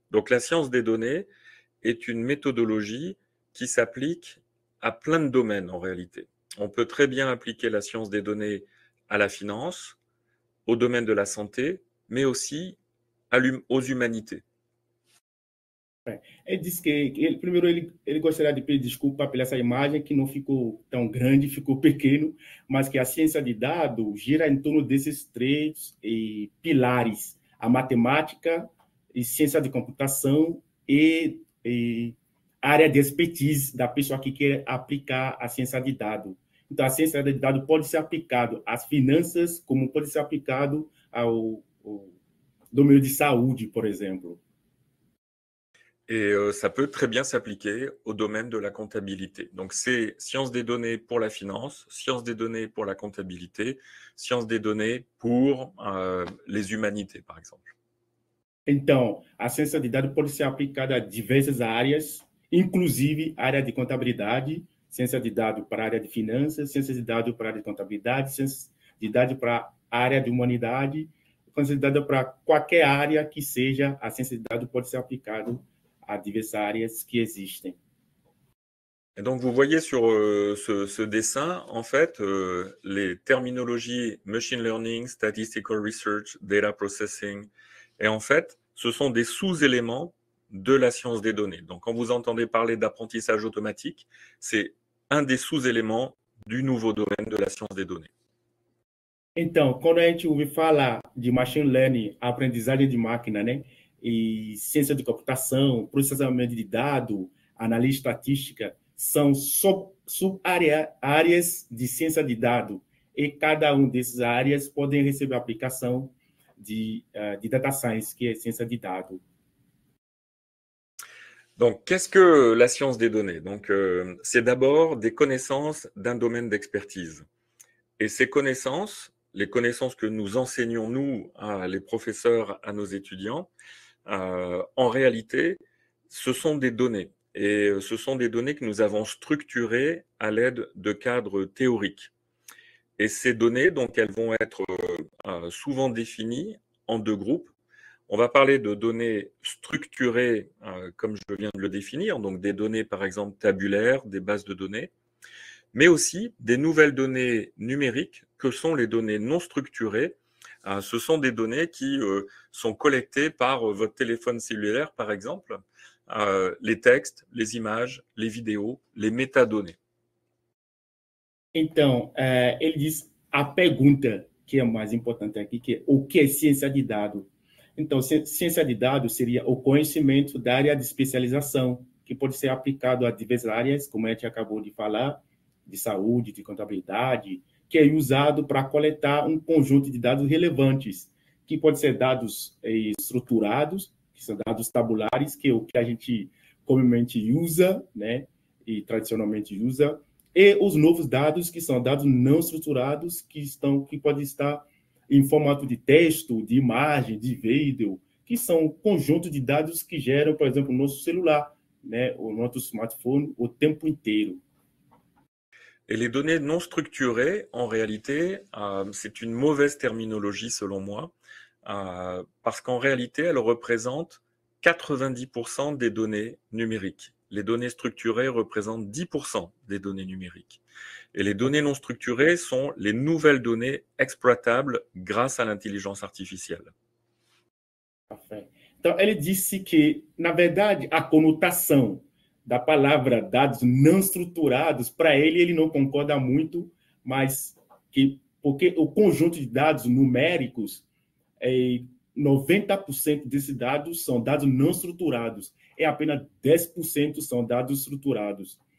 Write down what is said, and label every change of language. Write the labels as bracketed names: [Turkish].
[French] Donc la science des données est une méthodologie qui s'applique à plein de domaines en réalité. On peut très bien appliquer la science des données à la finance, au domaine de la santé, mais aussi aux humanités. [Portuguese] Ele disse que primeiro ele gostaria de pedir desculpa pela essa imagem que não ficou tão grande, ficou pequeno, mas que a ciência de dados gira em torno desses três pilares: a matemática, e ciência de computação e área de expertise da pessoa que quer aplicar a ciência de dados. Então, a ciência de dados pode ser aplicado às finanças, como pode ser aplicado ao domínio de saúde, por exemplo. [French] Et ça peut très bien s'appliquer au domaine de la comptabilité. Donc, c'est sciences des données pour la finance, sciences des données pour la comptabilité, sciences des données pour les humanités, par exemple. [Portuguese] Então, a ciência de dados pode ser aplicada a diversas áreas, inclusive a área de contabilidade, ciência de dados para a área de finanças, ciência de dados para a área de contabilidade, ciência de dados para a área de humanidade, ciência de dados para qualquer área que seja, a ciência de dados pode ser aplicada a diversas áreas que existem. [French] Et donc, vous voyez sur ce dessin, en fait, les terminologies machine learning, statistical research, data processing, et en fait, ce sont des sous-éléments de la science des données. Donc, quand vous entendez parler d'apprentissage automatique, c'est un des sous-éléments du nouveau domaine de la science des données. [Portuguese] Então, quando a gente ouve falar de machine learning, aprendizagem de máquina, né, e ciência de computação, processamento de dados, análise estatística, são sub-áreas de ciência de dados, e cada uma dessas áreas podem receber aplicação de data science, que é ciência de dados. [French] Donc, qu'est-ce que la science des données? Donc, c'est d'abord des connaissances d'un domaine d'expertise. Et ces connaissances, les connaissances que nous enseignons, nous, les professeurs, à nos étudiants, en réalité, ce sont des données. Et ce sont des données que nous avons structurées à l'aide de cadres théoriques. Et ces données, donc, elles vont être souvent définies en deux groupes. On va parler de données structurées, comme je viens de le définir, donc des données, par exemple, tabulaires, des bases de données, mais aussi des nouvelles données numériques que sont les données non structurées. Ce sont des données qui sont collectées par votre téléphone cellulaire, par exemple, les textes, les images, les vidéos, les métadonnées. [Portuguese] Então, ele diz a pergunta que é mais importante aqui, que é o que é ciência de dados? Então, ciência de dados seria o conhecimento da área de especialização, que pode ser aplicado a diversas áreas, como a gente acabou de falar, de saúde, de contabilidade, que é usado para coletar um conjunto de dados relevantes, que pode ser dados estruturados, que são dados tabulares, que é o que a gente comumente usa, né, e tradicionalmente usa, e os novos dados, que são dados não estruturados, que podem estar em formato de texto, de imagem, de vídeo, que são um conjunto de dados que geram, por exemplo, o nosso celular, né, o nosso smartphone, o tempo inteiro. [French] Et les données non structurées, en réalité, c'est une mauvaise terminologie selon moi, parce qu'en réalité, elles représentent 90% des données numériques. Les données structurées représentent 10% des données numériques. Et les données non structurées sont les nouvelles données exploitables grâce à l'intelligence artificielle. Parfait. [Portuguese] Então, ele disse que, na verdade, a conotação da palavra dados não estruturados, para ele não concorda muito, mas porque o conjunto de dados numéricos, 90% desses dados são dados não estruturados, e apenas 10% são dados estruturados.